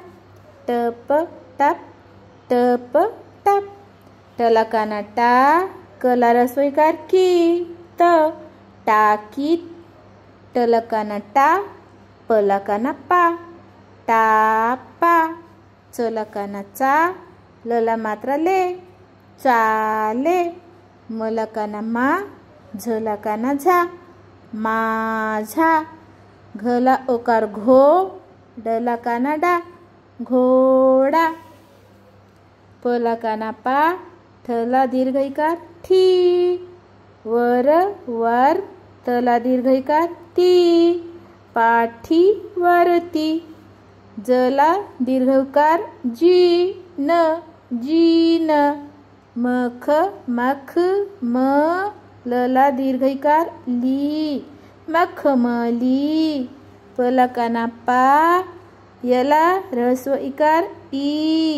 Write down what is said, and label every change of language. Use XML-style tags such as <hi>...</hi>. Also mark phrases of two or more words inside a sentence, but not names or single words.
<mr>टप टप टप टप. टला काना टा, कला रस्वईकार की. त टाकीत. टला काना टा, पला काना पा. टापा. चला काना चा, लला मात्रा ले. चाले. मला काना मा, झला काना झा. माझा. घला ओकार घो, डला काना डा. घोडा. पला काना पा, ठला दीर्घईकार ठी. वर वर, तला दीर्घईकार ती. पाठी वरती. जला दीर्घकार जी न. जीन. मख मख म, लला दीर्घईकार ली. मखमली. पला काना पा, यला ऱ्हस्व इकार ई.</mr>